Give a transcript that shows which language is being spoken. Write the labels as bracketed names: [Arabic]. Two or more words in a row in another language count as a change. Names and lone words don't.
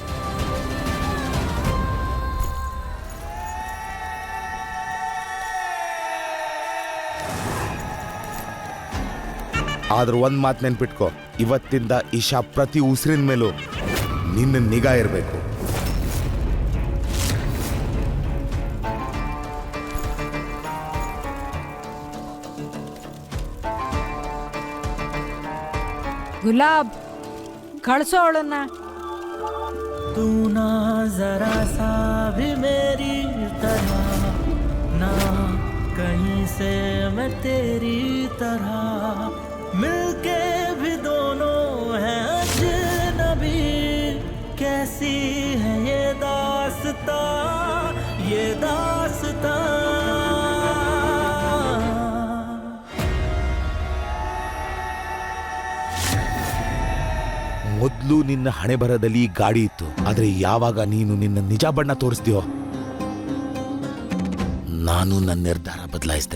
[Kannada] ಆದ್ರೂ ಒಂದ್ ಮಾತು ನೆನ್ಪಿಟ್ಕೋ, ಇವತ್ತಿಂದ ಇಶಾ ಪ್ರತಿ ಉಸಿರಿನ ಮೇಲೂ ನಿನ್ನ ನಿಗಾ ಇರಬೇಕು. ಗುಲಾಬ್, ಕಳ್ಸೋ ಅವಳನ್ನ. [Hindi] तू ना जरा सा भी मेरी तरह, ना कहीं से मैं तेरी तरह, मिलके भी दोनों हैं अजनबी. कैसी है ये दास्तां, ये दास्तां. [Kannada] ಮೊದಲು ನಿನ್ನ ಹಣೆ ಬರದಲ್ಲಿ ಗಾಡಿ ಇತ್ತು. ಆದ್ರೆ ಯಾವಾಗ ನೀನು ನಿನ್ನ ನಿಜ ಬಣ್ಣ ತೋರಿಸ್ತೀಯೋ ನಾನು ನನ್ನ ನಿರ್ಧಾರ ಬದಲಾಯಿಸಿದೆ.